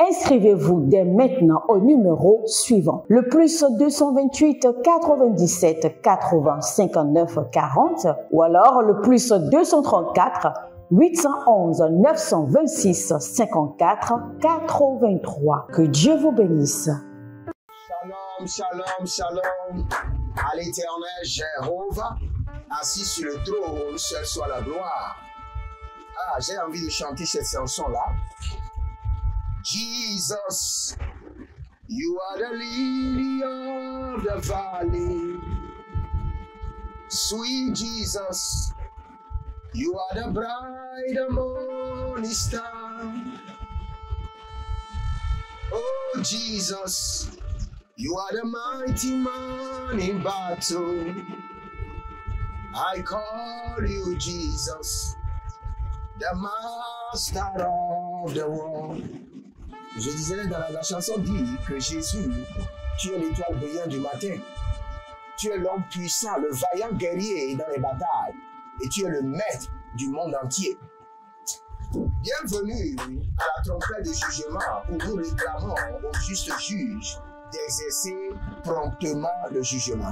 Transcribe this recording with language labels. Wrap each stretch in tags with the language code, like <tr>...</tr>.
<fr>Inscrivez-vous dès maintenant au numéro suivant, le plus 228 97 80 59 40 ou alors le plus 234 811 926 54 83. Que Dieu vous bénisse. Shalom, shalom, shalom. À l'Éternel Jéhovah, assis sur le trône, seul soit la gloire. Ah, j'ai envie de chanter cette chanson-là.</fr> <en>Jesus, you are the lily of the valley. Sweet Jesus, you are the bright morning star. Oh Jesus, you are the mighty man in battle. I call you Jesus, the master of the world.</en> <fr>Je disais dans la chanson dit que Jésus, tu es l'étoile brillante du matin. Tu es l'homme puissant, le vaillant guerrier dans les batailles. Et tu es le maître du monde entier. Bienvenue à la trompette de jugement où nous réclamons au juste juge d'exercer promptement le jugement.</fr>